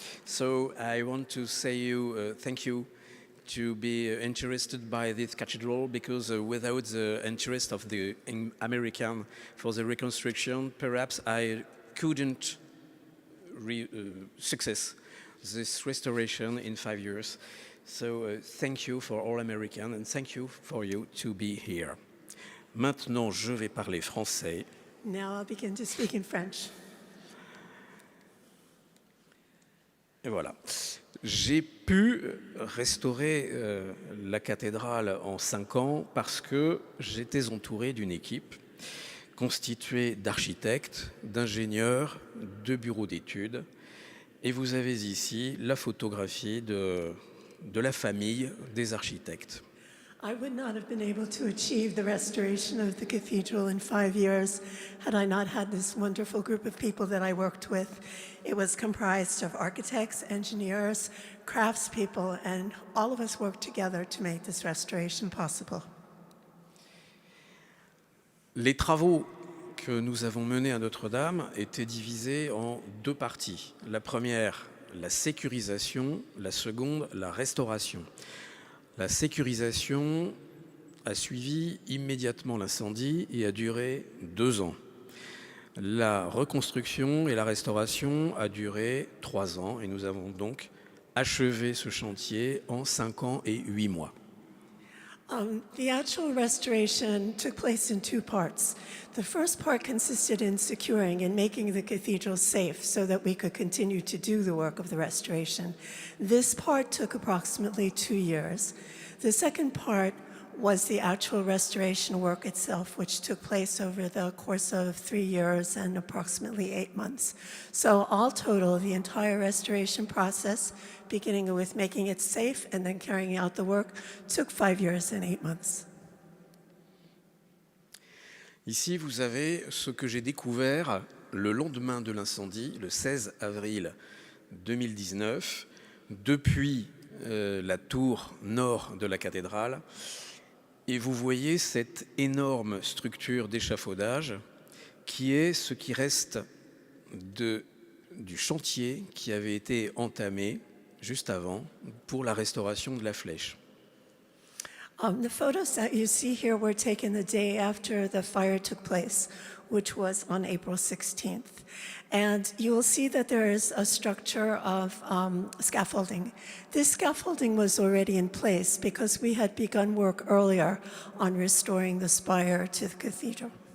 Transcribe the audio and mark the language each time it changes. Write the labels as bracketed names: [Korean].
[English] So I want to say you thank you to be interested by this cathedral, because without the interest of the American for the reconstruction, perhaps I couldn't success this restoration in 5 years. So thank you for all Americans, and thank you for you to be here. [French] Maintenant, je vais parler français. [English] Now I'll begin to speak in French. [French] Et voilà. J'ai pu restaurer la cathédrale en 5 ans parce que j'étais entouré d'une équipe constituée d'architectes, d'ingénieurs, de bureaux d'études. Et vous avez ici la photographie de la famille des architectes. [English] I would not have been able to achieve the restoration of the cathedral in 5 years had I not had this wonderful group of people that I worked with. It was comprised of architects, engineers, craftspeople, and all of us worked together to make this restoration possible. [French] Les travaux que nous avons menés à Notre-Dame étaient divisés en 2 parties. La première, la sécurisation, la seconde, la restauration. La sécurisation a suivi immédiatement l'incendie et a duré 2 ans. La reconstruction et la restauration a duré 3 ans, et nous avons donc achevé ce chantier en 5 ans et 8 mois. [English] The actual restoration took place in two parts. The first part consisted in securing and making the cathedral safe so that we could continue to do the work of the restoration. This part took approximately 2 years. The second part was the actual restoration work itself, which took place over the course of 3 years and approximately 8 months. So all total, the entire restoration process, beginning with making it safe and then carrying out the work, took 5 years and 8 months. [French] Ici, vous avez ce que j'ai découvert le lendemain de l'incendie, le 16 avril 2019, depuis la tour nord de la cathédrale. Et vous voyez cette énorme structure d'échafaudage qui est ce qui reste du chantier qui avait été entamé juste avant pour la restauration de la flèche. [English] The photos that you see here were taken the day after the fire took place, which was on April 16th. And you will see that there is a structure of scaffolding. This scaffolding was already in place because we had begun work earlier on restoring the spire to the cathedral.